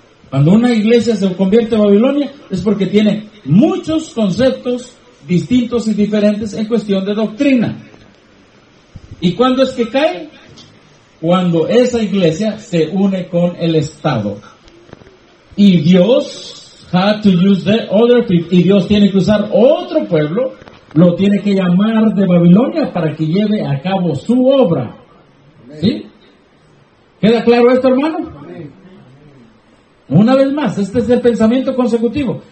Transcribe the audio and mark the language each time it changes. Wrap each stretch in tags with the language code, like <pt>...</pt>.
<es>Cuando una iglesia se convierte en Babilonia es porque tiene muchos conceptos distintos y diferentes en cuestión de doctrina. ¿Y cuándo es que cae? Cuando esa iglesia se une con el Estado. Y Dios</es> <en>had to use the other people.</en> <es>Y Dios tiene que usar otro pueblo, lo tiene que llamar de Babilonia para que lleve a cabo su obra. ¿Sí? ¿Queda claro esto, hermano? Una vez más, este es el pensamiento consecutivo.</es>